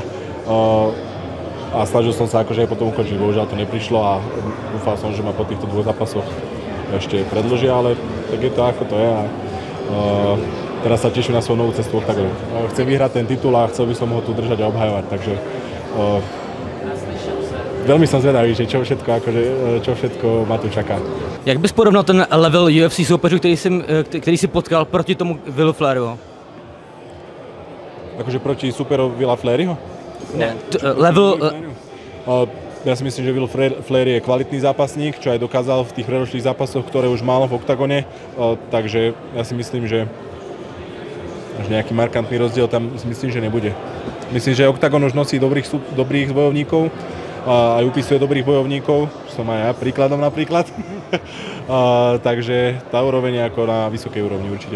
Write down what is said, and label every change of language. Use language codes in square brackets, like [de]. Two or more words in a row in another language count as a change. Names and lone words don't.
[sk] A snažil som sa akože aj potom ukončiť, bohužiaľ to neprišlo a dúfal som, že ma po týchto dvoch zápasoch ešte predĺžia, ale tak je to ako to je a teraz sa teším na svoju novú cestu Octagonu. Chcem vyhrať ten titul a chcel by som ho tu držať a obhajovať, takže veľmi som zvedavý, že čo všetko ma tu čaká. [cs] Jak bys porovnal ten level UFC soupeřů, který si potkal proti tomu Willu Flairiovi? [sk] Akože proti superovi Willa Flairiho? [cs] Ne, level... [sk] Ja si myslím, že Will Flair je kvalitný zápasník, čo aj dokázal v tých predošlých zápasoch, ktoré už mal v Octagone, takže ja si myslím, že nejaký markantný rozdiel tam si myslím, že nebude. Myslím, že Octagon už nosí dobrých bojovníkov, aj upisuje dobrých bojovníkov, som aj ja príkladom napríklad, takže tá úroveň je ako na vysokej úrovni určite.